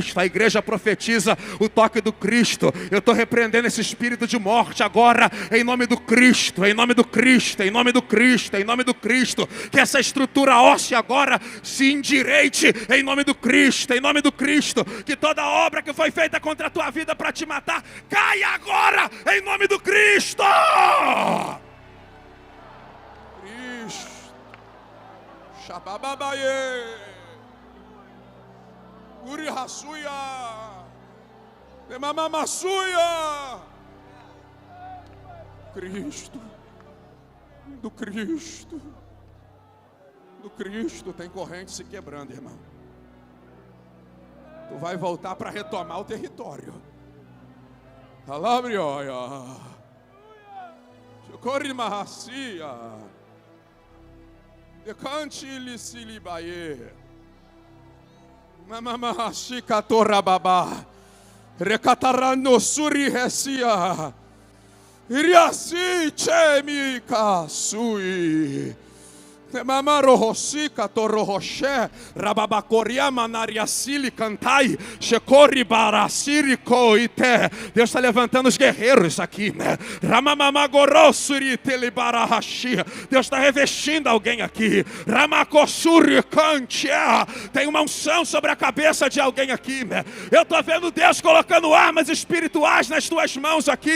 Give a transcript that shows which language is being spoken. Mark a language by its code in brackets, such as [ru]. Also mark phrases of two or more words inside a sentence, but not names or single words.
[pt] A igreja profetiza o toque do Cristo. Eu estou repreendendo esse espírito de morte agora, em nome do Cristo, em nome do Cristo, em nome do Cristo, em nome do Cristo. Que essa estrutura óssea agora se endireite em nome do Cristo, em nome do Cristo. Que toda obra que foi feita contra a tua vida para te matar, caia agora em nome do Cristo. Cristo. Shabababaye. Uri Hasuya. Emamamassuya. Cristo. Do Cristo. Do Cristo tem corrente se quebrando, irmão. Tu vai voltar para retomar o território. Corre Mahacia. Decante Licilibaye. Mamamahashika Torababa. Recatarano Suri Recia. Iriasi Chemika Sui. Mamarohosika Torohoshe. Rababacoria Manariasili Cantai. Shekori Barasiri Koite. Deus está levantando os guerreiros aqui, né? Ramamamagorosuri Telebarahashi. Deus está revestindo alguém aqui. Ramakosuri Kantia. Tem uma unção sobre a cabeça de alguém aqui, né? Eu estou vendo Deus colocando armas espirituais nas tuas mãos aqui.